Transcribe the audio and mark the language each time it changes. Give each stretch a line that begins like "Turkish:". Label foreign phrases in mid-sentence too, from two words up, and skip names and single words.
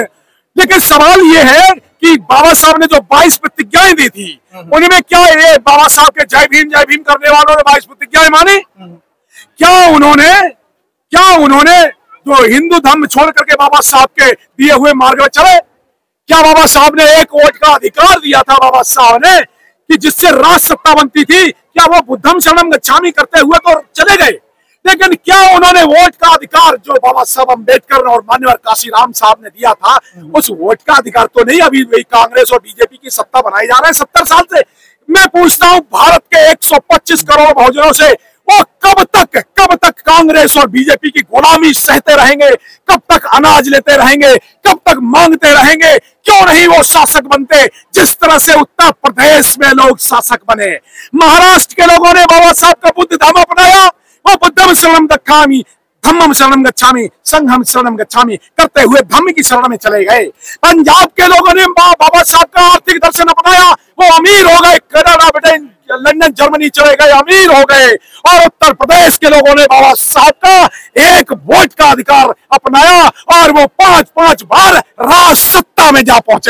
Hindi: लेकिन सवाल ये है कि बाबा साहब ने जो 22 प्रतिज्ञाएं दी थी, उनमें क्या ये बाबा साहब के जय भीम करने वालों ने 22 प्रतिज्ञाएं मानी? क्या उन्होंने जो हिंदू धर्म छोड़ करके बाबा साहब के दिए हुए मार्ग में चले? क्या बाबा साहब ने एक वोट का अधिकार दिया था बाबा साहब ने, कि जिससे राज सत्ता बनती थी? क्या वो
Pali: बुद्धम शरणम गच्छामि
Hindi: करते हुए तो चले गए? लेकिन क्या उन्होंने वोट का अधिकार जो बाबा साहब अम्बेडकर और मान्यवर काशीराम साहब ने दिया था, उस वोट का अधिकार तो नहीं अभी कांग्रेस और बीजेपी की सत्ता बनाई जा रहे हैं 70 साल से. मैं पूछता हूं, भारत के 125 करोड़ बहुजनों से वो कब तक कांग्रेस और बीजेपी की गुलामी सहते रहेंगे? कब तक अनाज लेते रहेंगे? कब तक मांगते रहेंगे? क्यों नहीं वो शासक बनते जिस तरह से उत्तर प्रदेश में लोग शासक बने? महाराष्ट्र के लोगों ने बाबा साहब का बुद्ध धर्म अपनाया. वो
Pali: बुद्धम शरणम गच्छामि, धम्मम शरणम गच्छामि, संघम शरणम गच्छामि
Hindi: करते हुए धम्म की शरण में चले गए. पंजाब के लोगों ने बाबा साहब का आर्थिक दर्शन अपनाया. वो अमीर हो गए, कनाडा, ब्रिटेन, लंदन, जर्मनी चले गए, अमीर हो गए. और उत्तर प्रदेश के लोगों ने बाबा साहब का एक वोट का अधिकार अपनाया और वो 5 बार राज सत्ता में जा पहुंचे.